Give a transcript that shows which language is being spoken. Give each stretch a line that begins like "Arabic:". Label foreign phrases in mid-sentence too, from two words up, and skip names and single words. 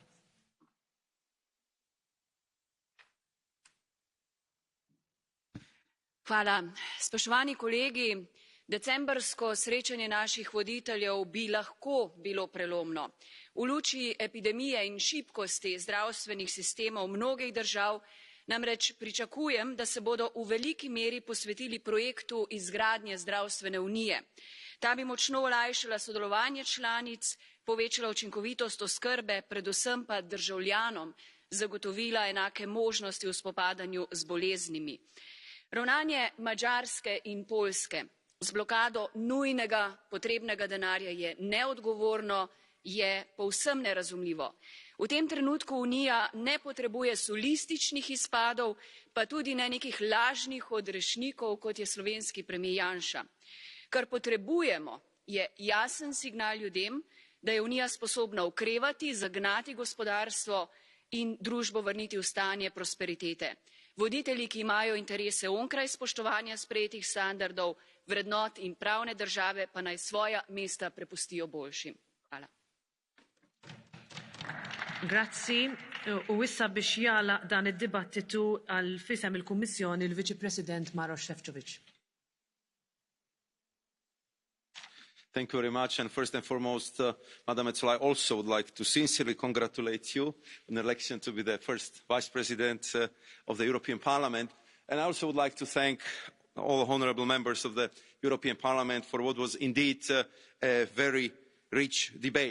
Slovenian: Hvala. Spoštovani kolegi, decembrsko srečanje naših voditeljev bi lahko bilo prelomno. V luči epidemije in šibkosti zdravstvenih sistemov mnogih držav namreč pričakujem, da se bodo v veliki meri posvetili projektu izgradnje zdravstvene unije. Ta bi močno olajšala sodelovanje članic, povečala učinkovitost oskrbe, predvsem pa državljanom zagotovila enake možnosti v spopadanju z boleznimi. Ravnanje Madžarske in Poljske z blokado nujnega potrebnega denarja je neodgovorno, je povsem nerazumljivo. V tem trenutku Unija ne potrebuje solističnih izpadov, pa tudi ne nekih lažnih odrešnikov, kot je slovenski premier Janša. Kar potrebujemo, je jasen signal ljudem, da je Unija sposobna okrevati, zagnati gospodarstvo in družbo vrniti v stanje prosperitete. Voditelji, ki imajo interese onkraj spoštovanja sprejetih standardov, vrednot in pravne države, pa naj svoja mesta prepustijo boljšim. Hvala.
Maltese: Grazzi. U issa biex jagħlaq dan id-dibattitu għal fisem il-Kummissjoni l-Viċi President Maroš Šefčovič.
English: Thank you very much. And first and foremost, Madam Ursula, I also would like to sincerely congratulate you on the election to be the first Vice President of the European Parliament. And I also would like to thank all honourable members of the European Parliament for what was indeed a very rich debate.